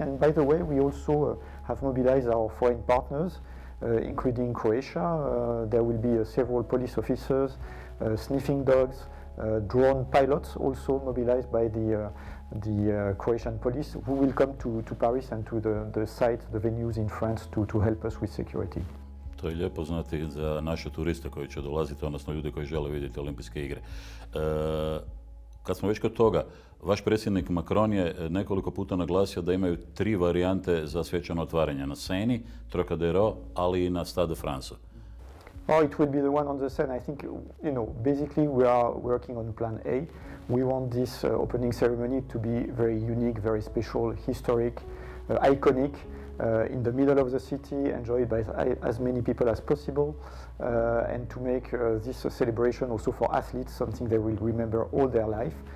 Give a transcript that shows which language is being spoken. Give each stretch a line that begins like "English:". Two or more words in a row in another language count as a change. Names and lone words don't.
English: And by the way, we also have mobilized our foreign partners, including Croatia. There will be several police officers, sniffing dogs, drone pilots also mobilized by the Croatian police, who will come to Paris and to the site, the venues in France to help us with security.
Croatian: To je lijepo znati za naše turiste koji će dolaziti, odnosno ljudi koji žele vidjeti Olimpijske igre. Kad smo već kod toga, vaš predsjednik Macron je nekoliko puta naglasio da imaju 3 varijante za svečano otvaranje. Na Seni, Trocadero, ali i na Stade de France.
English: Oh, it will be the one on the Seine. I think, basically we are working on plan A. We want this opening ceremony to be very unique, very special, historic, iconic, in the middle of the city, enjoyed by as many people as possible, and to make this celebration also for athletes something they will remember all their life.